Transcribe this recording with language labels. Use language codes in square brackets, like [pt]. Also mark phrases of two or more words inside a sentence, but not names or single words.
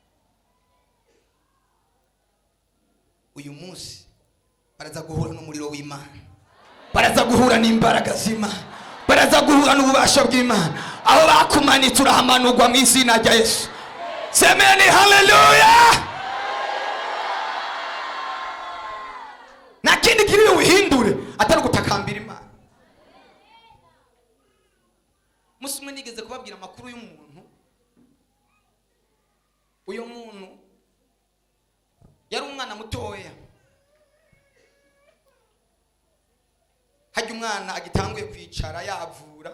[rn] Uyu munsi baraza guhura n'umuriro w'Imana, baraza guhura n'imbaraga z'Imana, baraza guhura n'ububasha bw'Imana. Aho bakumanitse urahamanurwa mu izina rya Yesu. Semeni haleluya. Nta kindi kiri buhindure atari gutakambira Imana. Musi umwe nigeze kubabwira amakuru y'umuntu. Uyu muntu yari umwana mutoya. Hajya umwana agitanguye kwicara yavura.